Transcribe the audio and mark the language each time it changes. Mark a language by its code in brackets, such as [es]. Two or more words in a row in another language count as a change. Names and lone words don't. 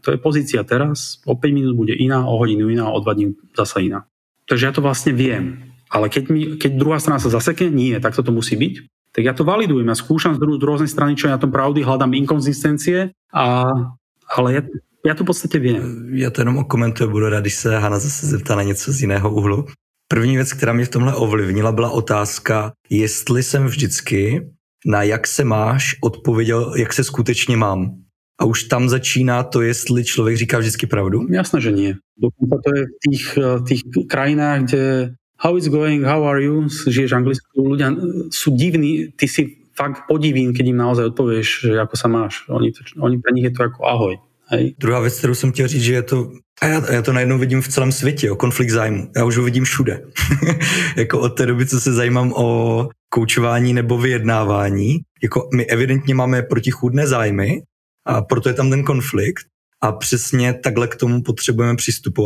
[sk] To je pozícia teraz, o 5 minút bude iná, o hodinu iná, o 2 dní zasa iná. Takže ja to vlastne viem. Ale keď druhá strana sa zasekne, nie, tak to musí byť, tak ja to validujem, ja skúšam z rôznej strany, čo je na tom pravdy, hľadám inkonzistencie, ale ja to v podstate viem. [cs] Já to jenom okomentuju, budu rád, když se Hana zase zeptá na něco z jiného úhlu. První věc, která mě v tomhle ovlivnila, byla otázka, jestli jsem vždycky na jak se máš odpověděl, jak se skutečně mám. A už tam začíná to, jestli člověk říká vždycky pravdu? [sk] Jasné, že nie. Dokonca to je v tých krajinách, kde [en] how is going, how are you, [sk] žiješ anglicky, ľudia sú divní, ty si fakt podivín, keď im naozaj odpovieš, že ako sa máš. Oni pre nich je to ako ahoj. Hej. [cs] Druhá věc, kterou jsem chtěl říct, že je to, a já to najednou vidím v celém světě, konflikt zájmu. Já už ho vidím všude. Jako od té doby, co se zajímám o koučování nebo vyjednávání, jako my evidentně máme protichůdné zájmy a proto je tam ten konflikt a přesně takhle k tomu potřebujeme přistupovat.